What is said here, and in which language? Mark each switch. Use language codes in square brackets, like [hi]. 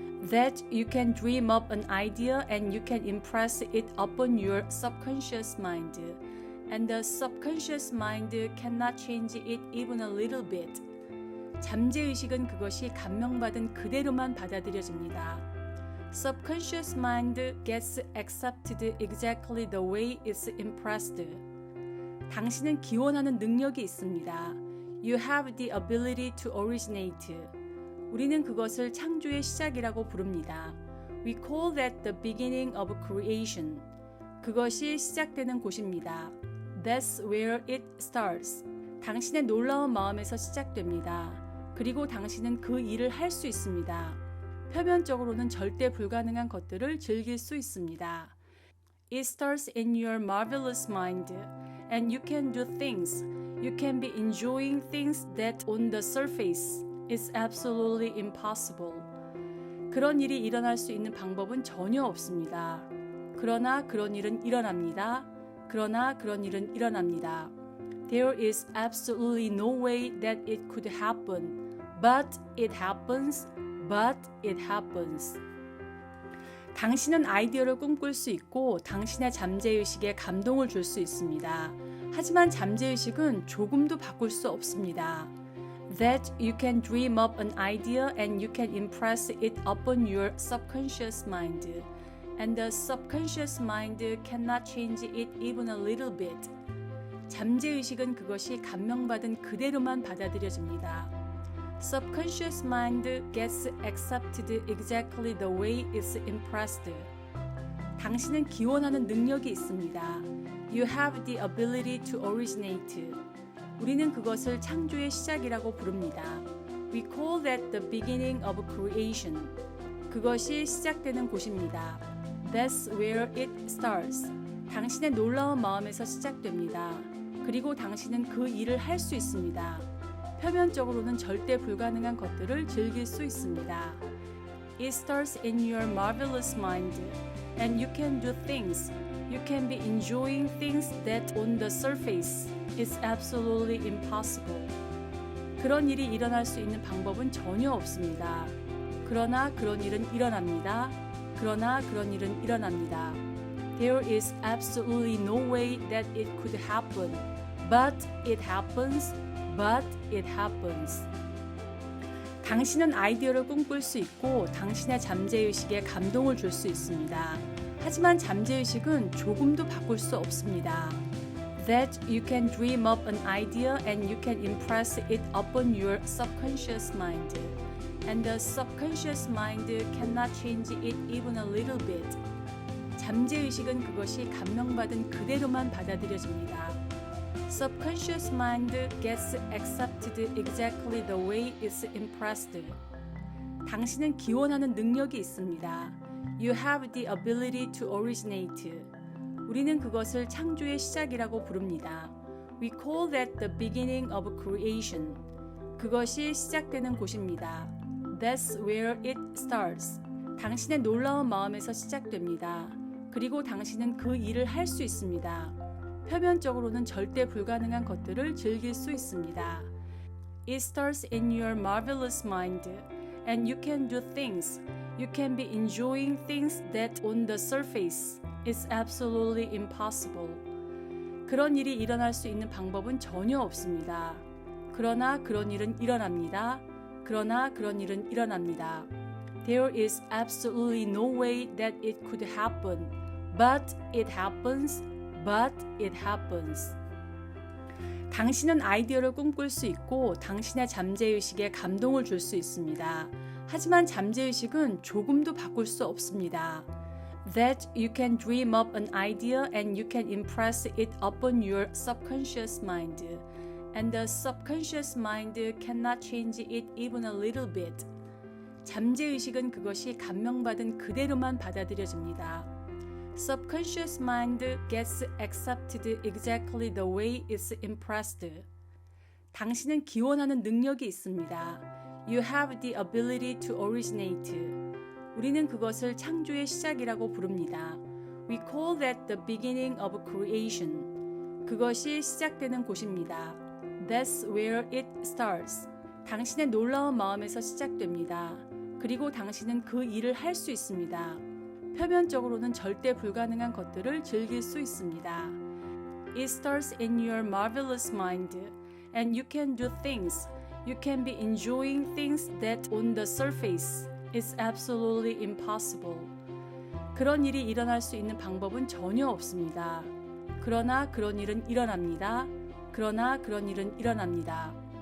[en] That you can dream up an idea and you can impress it upon your subconscious mind. And the subconscious mind cannot change it even a little bit. [ko] 잠재의식은 그것이 감명받은 그대로만 받아들여집니다. [en] Subconscious mind gets accepted exactly the way it's impressed. [ko] 당신은 기원하는 능력이 있습니다. [en] You have the ability to originate. [ko] 우리는 그것을 창조의 시작이라고 부릅니다. [en] We call that the beginning of creation. [ko] 그것이 시작되는 곳입니다. [en] That's where it starts. [ko] 당신의 놀라운 마음에서 시작됩니다. 그리고 당신은 그 일을 할 수 있습니다. 표면적으로는 절대 불가능한 것들을 즐길 수 있습니다. [en] It starts in your marvelous mind, and you can do things. You can be enjoying things that on the surface is absolutely impossible. [ko] 그런 일이 일어날 수 있는 방법은 전혀 없습니다. 그러나 그런 일은 일어납니다. 그러나 그런 일은 일어납니다. [en] There is absolutely no way that it could happen, but it happens. But it happens. [ko] 당신은 아이디어를 꿈꿀 수 있고 당신의 잠재의식에 감동을 줄 수 있습니다. 하지만 잠재의식은 조금도 바꿀 수 없습니다. [en] That you can dream up an idea and you can impress it upon your subconscious mind. And the subconscious mind cannot change it even a little bit. [ko] 잠재의식은 그것이 감명받은 그대로만 받아들여집니다. [en] Subconscious mind gets accepted exactly the way it's impressed. [ko] 당신은 기원하는 능력이 있습니다. [en] You have the ability to originate. [ko] 우리는 그것을 창조의 시작이라고 부릅니다. [en] We call that the beginning of creation. [ko] 그것이 시작되는 곳입니다. [en] That's where it starts. [ko] 당신의 놀라운 마음에서 시작됩니다. 그리고 당신은 그 일을 할 수 있습니다. 표면적으로는 절대 불가능한 것들을 즐길 수 있습니다. [en] It starts in your marvelous mind, and you can do things. You can be enjoying things that on the surface is absolutely impossible. [ko] 그런 일이 일어날 수 있는 방법은 전혀 없습니다. 그러나 그런 일은 일어납니다. 그러나 그런 일은 일어납니다. [en] There is absolutely no way that it could happen. But it happens. But it happens. [ko] 당신은 아이디어를 꿈꿀 수 있고 당신의 잠재의식에 감동을 줄 수 있습니다. 하지만 잠재의식은 조금도 바꿀 수 없습니다. [en] That you can dream up an idea and you can impress it upon your subconscious mind. And the subconscious mind cannot change it even a little bit. [ko] 잠재의식은 그것이 감명받은 그대로만 받아들여집니다. [en] Subconscious mind gets accepted exactly the way it's impressed. [ko] 당신은 기원하는 능력이 있습니다. [en] You have the ability to originate. [ko] 우리는 그것을 창조의 시작이라고 부릅니다. [en] We call that the beginning of creation. [ko] 그것이 시작되는 곳입니다. [en] That's where it starts. [ko] 당신의 놀라운 마음에서 시작됩니다. 그리고 당신은 그 일을 할 수 있습니다. 표면적으로는 절대 불가능한 것들을 즐길 수 있습니다. [en] It starts in your marvelous mind, and you can do things. You can be enjoying things that on the surface is absolutely impossible. [ko] 그런 일이 일어날 수 있는 방법은 전혀 없습니다. 그러나 그런 일은 일어납니다. 그러나 그런 일은 일어납니다. [en] There is absolutely no way that it could happen. But it happens. But it happens. [ko] 당신은 아이디어를 꿈꿀 수 있고 당신의 잠재의식에 감동을 줄 수 있습니다. 하지만 잠재의식은 조금도 바꿀 수 없습니다. [en] That you can dream up an idea and you can impress it upon your subconscious mind. And the subconscious mind cannot change it even a little bit. [ko] 잠재의식은 그것이 감명받은 그대로만 받아들여집니다. [en] Subconscious mind gets accepted exactly the way it's impressed. [ko] 당신은 기원하는 능력이 있습니다. [en] You have the ability to originate. [ko] 우리는 그것을 창조의 시작이라고 부릅니다. [en] We call that the beginning of creation. [ko] 그것이 시작되는 곳입니다. [en] That's where it starts. [ko] 당신의 놀라운 마음에서 시작됩니다. 그리고 당신은 그 일을 할 수 있습니다. 표면적으로는 절대 불가능한 것들을 즐길 수 있습니다. [en] It starts in your marvelous mind, and you can do things. You can be enjoying things that on the surface is absolutely impossible. [ko] 그런 일이 일어날 수 있는 방법은 전혀 없습니다. 그러나 그런 일은 일어납니다. 그러나 그런 일은 일어납니다.